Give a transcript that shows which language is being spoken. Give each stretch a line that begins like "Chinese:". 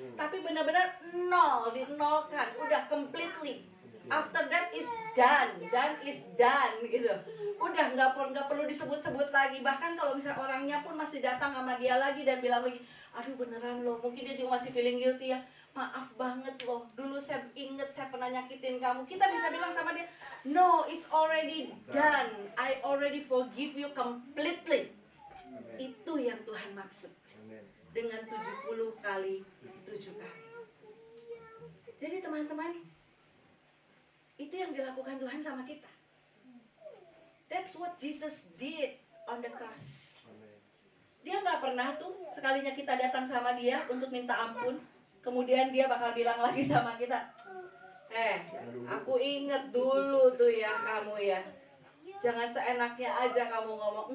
Indonesian: Tapi benar-benar nol, dinolkan, udah completely.
English: After that is done gitu.
Indonesian: Udah nggak perlu disebut-sebut lagi. Bahkan kalau misalnya orangnya pun masih datang sama dia lagi dan bilang lagi, aduh beneran loh, mungkin dia juga masih feeling guilty ya. Maaf banget loh, dulu saya inget saya pernah nyakitin kamu. Kita bisa bilang sama dia, no, it's already done.
English: I already forgive you completely.
Indonesian: Itu yang Tuhan maksud dengan 70 kali 7 kali. Jadi teman-teman, itu yang dilakukan Tuhan sama kita.
English: That's what Jesus did on the cross.
Indonesian: Dia nggak pernah tuh sekalinya kita datang sama dia untuk minta ampun, kemudian dia bakal bilang lagi sama kita, aku inget dulu tuh ya kamu ya, jangan seenaknya aja kamu ngomong.